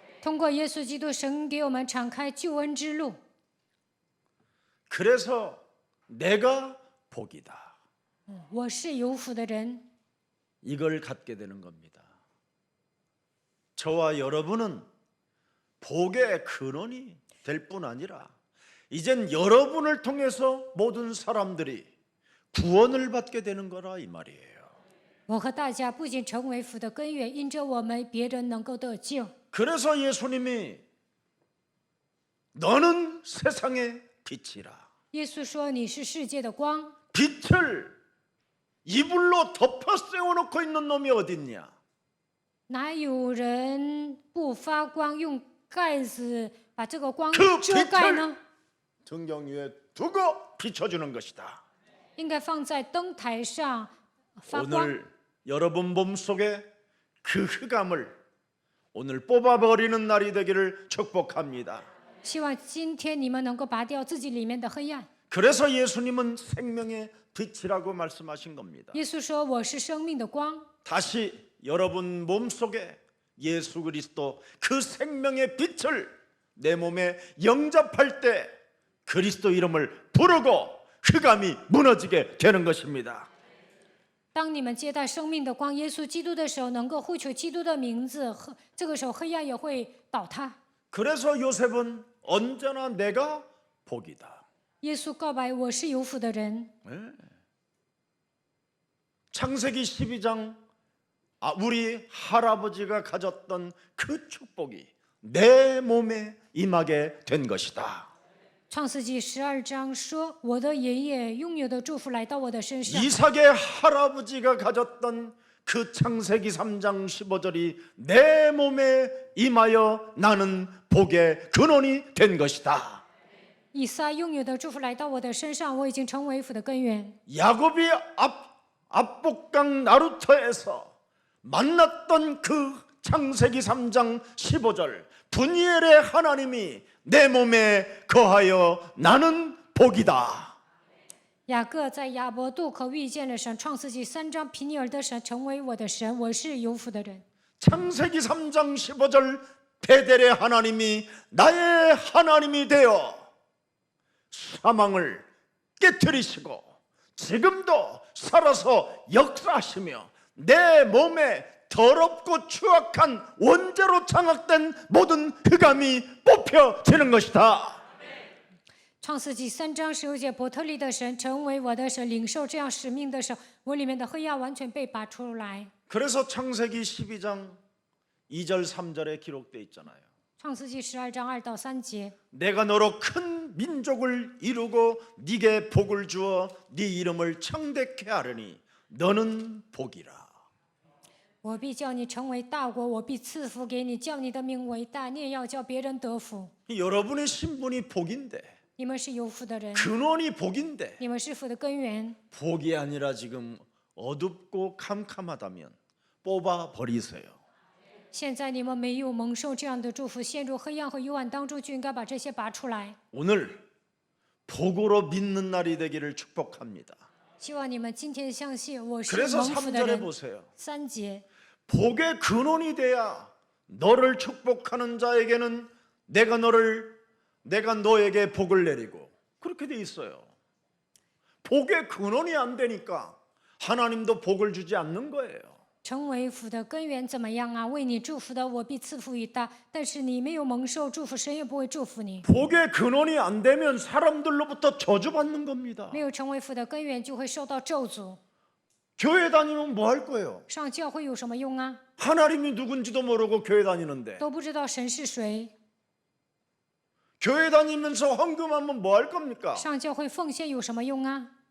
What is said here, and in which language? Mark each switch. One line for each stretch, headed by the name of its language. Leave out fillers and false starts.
Chinese: 通过耶稣基督，神给我们敞开救恩之路。
Korean: 그래서 내가 복이다.
Chinese: 我是有福的人，
Korean: 이걸 갖게 되는 겁니다. 저와 여러분은 복의 근원이 될 뿐 아니라 이젠 여러분을 통해서 모든 사람들이 구원을 받게 되는 거라 이 말이에요.
Chinese: 我和大家不仅成为福的根源，因着我们，别人能够得救。
Korean: 그래서 예수님이 너는 세상의 빛이라.
Chinese: 耶稣说：“你是世界的光。
Korean: 빛을 이불로 덮어 세워놓고 있는 놈이 어딨냐?
Chinese: 哪有人不发光，用盖子把这个光 그 遮盖呢？
Korean: 등경 위에 두고 비춰주는 것이다.
Chinese: 应该放在灯台上发光。
Korean: 오늘 여러분 몸속에 그 흑암을 오늘 뽑아버리는 날이 되기를 축복합니다.
Chinese: 希望今天你们能够拔掉自己里面的黑暗。
Korean: 그래서 예수님은 생명의 빛이라고 말씀하신 겁니다.
Chinese: 耶稣说：“我是生命的光。”
Korean: 다시 여러분 몸속에 예수 그리스도 그 생명의 빛을 내 몸에 영접할 때 그리스도 이름을 부르고 흑암이 무너지게 되는 것입니다.
Chinese: 当你们接待生命的光耶稣基督的时候，能够呼求基督的名字，这个时候黑暗也会倒塌。
Korean: 그래서 요셉은 언제나 내가 복이다.
Chinese: 耶稣告白：“我是有福的人。”
Korean: 창세기 12장 우리 할아버지가 가졌던 그 축복이 내 몸에 임하게 된 것이다.
Chinese: 创世纪12章说：“我的爷爷拥有的祝福来到我的身上。”
Korean: 이삭의 할아버지가 가졌던 그 창세기 3장 15절이 내 몸에 임하여 나는 복의 근원이 된 것이다.
Chinese: 以撒拥有的祝福来到我的身上，我已经成为福的根源。
Korean: 야곱이 압복강 나루터에서 만났던 그 창세기 3장 15절 분이엘의 하나님이 내 몸에 거하여 나는 복이다.
Chinese: 雅各在亚伯渡口遇见了神，创世纪3章皮尼尔的神成为我的神，我是有福的人。
Korean: 창세기 3장 15절 베델의 하나님이 나의 하나님이 되어 사망을 깨뜨리시고 지금도 살아서 역사하시며 내 몸에 더럽고 추악한 원죄로 장악된 모든 흑암이 뽑혀지는 것이다.
Chinese: 创世纪3章16节，伯特利的神成为我的神，领受这样使命的时候，我里面的黑暗完全被拔出来。
Korean: 그래서 창세기 12장 2절 3절에 기록되어 있잖아요.
Chinese: 创世纪12章2到3节，
Korean: 내가 너로 큰 민족을 이루고 네게 복을 주어 네 이름을 창대케 하려니 너는 복이라.
Chinese: 我必叫你成为大国，我必赐福给你，叫你的名伟大，你也要叫别人得福。
Korean: 여러분의 신분이 복인데
Chinese: 你们是有福的人，
Korean: 근원이 복인데
Chinese: 你们是福的根源。
Korean: 복이 아니라 지금 어둡고 캄캄하다면 뽑아 버리세요.
Chinese: 现在你们没有蒙受这样的祝福，陷入黑暗和幽暗当中，就应该把这些拔出来。
Korean: 오늘 복으로 믿는 날이 되기를 축복합니다.
Chinese: 希望你们今天相信我是
Korean: 그래서
Chinese: 蒙福的
Korean: 3절에
Chinese: 人。
Korean: 보세요.
Chinese: 3节，
Korean: 복의 근원이 돼야 너를 축복하는 자에게는 내가 너에게 복을 내리고 그렇게 돼 있어요. 복의 근원이 안 되니까 하나님도 복을 주지 않는 거예요.
Chinese: 成为福的根源怎么样啊？为你祝福的，我必赐福于他。但是你没有蒙受祝福，神也不会祝福你。
Korean: 복의 근원이 안 되면 사람들로부터 저주받는 겁니다.
Chinese: 没有成为福的根源，就会受到咒诅。
Korean: 교회 다니면 뭐 할 거예요?
Chinese: 上教会有什么用啊？
Korean: 하나님이 누군지도 모르고 교회 다니는데
Chinese: 都不知道神是谁。
Korean: 교회 다니면서 헌금하면 뭐 할 겁니까?
Chinese: 上教会奉献有什么用啊？